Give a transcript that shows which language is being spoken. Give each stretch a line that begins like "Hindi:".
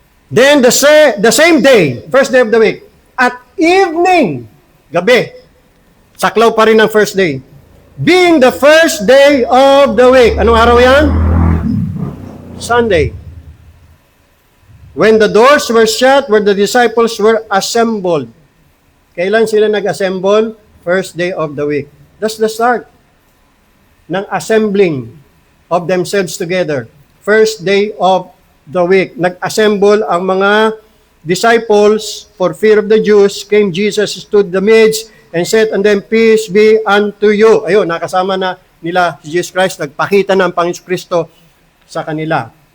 English: Then the same day, first day of the week, at evening, gabi,
Filipino: saklaw pa rin ang
English: first day, being the first day of the week.
Filipino: Anong araw yan?
English: Sunday. When the doors were shut, where the disciples were assembled.
Filipino: Kailan sila nag-assemble?
English: First day of the week. That's the start ng assembling of themselves together. First day of the week.
Filipino: Nag-assemble ang mga
English: disciples for fear of the Jews. Came Jesus, stood the midst, and said unto them, peace be unto you.
Filipino: Ayun, nakasama na nila si Jesus Christ. Nagpakita na ang Panginoon Kristo sa kanila.